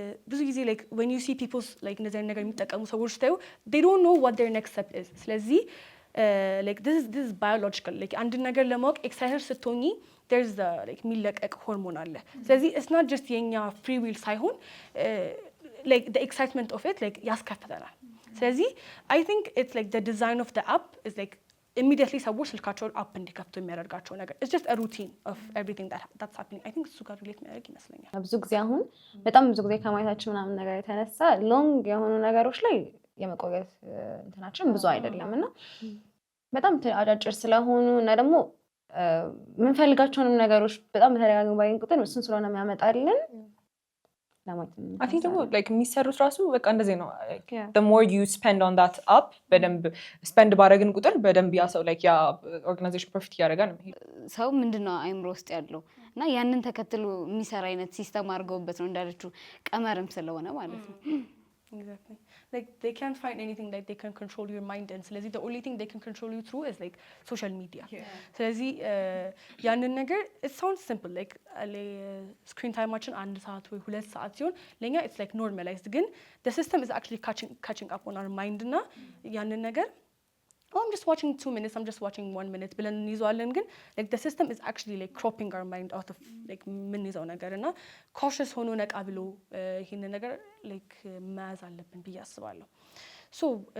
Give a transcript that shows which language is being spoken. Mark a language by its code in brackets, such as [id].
[am] ብዙ ጊዜ [en] like when you see people like [am] እንደዚህ ነገር የሚጠቀሙ ሰዎች ታዩ [en] they don't know what their next step is። [am] ስለዚህ [en] like this is biological like [am] አንድ ነገር ለማወቅ ኤክሳይትድ ስትሆኚ [en] there's the like [am] የሚለቀቅ ሆርሞን አለ። ስለዚህ [en] it's not just [am] የኛ free will ሳይሆን [en] like the excitement of it like [am] ያስከፍተናል። ስለዚህ [en] I think it's like the design of the app is like immediately [am] ሰዎች ስልካቸውን አፕ እንዲከፍቱ የሚያደርጋቸው ነገር [en] it's just a routine of everything that's happening I think [am] እሱ ጋር ሪሌት የሚያደርግ ይመስለኛል። ብዙ ጊዜ አሁን በጣም ብዙ ጊዜ ከማየታችን ምናምን ነገር የተነሳ ሎንግ የሆኑ ነገሮች ላይ የመቆየት እንትናችን ብዙ አይደለም እና በጣም አጫጭር ስለሆኑ እና ደግሞ የምንፈልጋቸውንም ነገሮች በጣም በተደጋጋሚ ባይን ቁጥር እሱን ስለሆነ የሚያመጣልን [en] I think [am] ደግሞ like የሚሰሩት ራሱ በቃ እንደዚህ ነው [en] the more you spend on that app [am] በደንብ spend ባረግን ቁጥር በደንብ ያ ሰው like ያ ኦርጋናይዜሽን ፕሮፊት እያደረገ ነው የሚሄደው። ሰው ምንድነው አይምሮ ውስጥ ያለው እና ያንን ተከትሎ የሚሰራ አይነት ሲስተም አድርገውበት ነው እንዳለችው ቀመርም ስለሆነ ማለት ነው። [en] Exactly. Like they can't find anything that they can control your mind and [am] ስለዚህ [en] the only thing they can control you through is like social media. [am] ስለዚህ ያንን ነገር [en] it sounds simple like screen timeችን [am] 1 ሰዓት ወይ 2 ሰዓት ሲሆን ለኛ [en] it's like normalized ግን the system is actually catching up on our mind [am] እና ያንን ነገር [en] oh I'm just watching 2 minutes I'm just watching 1 minute [am] ብለን እንይዘዋለን ግን [en] like the system is actually like cropping our mind out of like [am] ምን ይዘው ነገር እና [en] cautious [am] ሆኖ ነቃ ብሎ ይሄን ነገር [en] like [am] መያዝ አለብን ብዬ አስባለሁ። ሶ